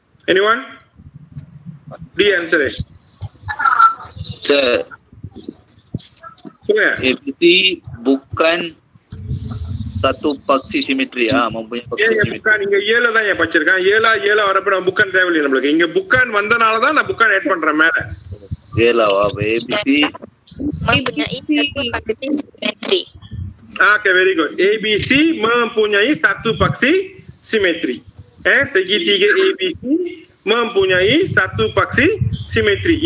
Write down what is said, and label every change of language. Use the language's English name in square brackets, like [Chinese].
[English] Anyone? D answer. Sir. [Malay] ABC bukan satu paksi simetri. Mempunyai paksi simetri. Bukan, [Tamil] இங்க ஏல தான் ஏன் படிச்சிருக்கேன். ஏல வரப்ப நம்ம புக்கான் தேவையில்லை நம்மளுக்கு. இங்க புக்கான் வந்தனால தான் நான் புக்கான் ஆட் பண்றேன் மேல. ஏலாவா? ABC [Malay] mempunyai satu paksi simetri. [English] Okay, very good. [Malay] ABC mempunyai satu paksi simetri. Segitiga ABC mempunyai satu paksi simetri.